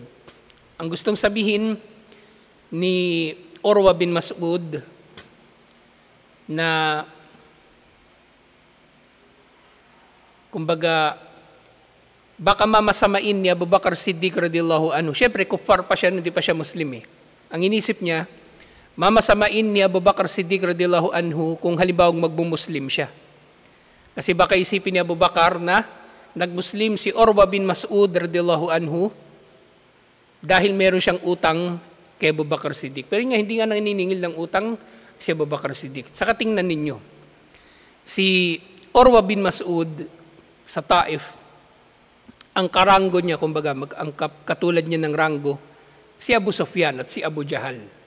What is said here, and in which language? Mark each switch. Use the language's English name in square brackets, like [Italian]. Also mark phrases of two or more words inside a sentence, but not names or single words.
[Filipino] Ang gustong sabihin ni Urwa bin Mas'ud na kumbaga baka mamasamain ni Abu Bakr Siddiq [Arabic] رضي الله عنه. [Filipino] Siyempre, kuffar pa siya, hindi pa siya Muslim eh. Ang inisip niya, mamasamain ni Abu Bakr Siddiq [Arabic] رضي الله عنه [Filipino] kung halimbawa magmumuslim siya. Kasi baka isipin ni Abu Bakr na nagmuslim si Urwa bin Mas'ud [Arabic] رضي الله عنه [Filipino] dahil meron siyang utang kay Abu Bakr Siddiq. Pero nga, hindi nga naniningil ng utang si Abu Bakr Siddiq. Saka tingnan ninyo, si Urwa bin Mas'ud sa Taif, ang karango niya, kumbaga, ang katulad niya ng rango, si Abu Sufyan at si Abu Jahal.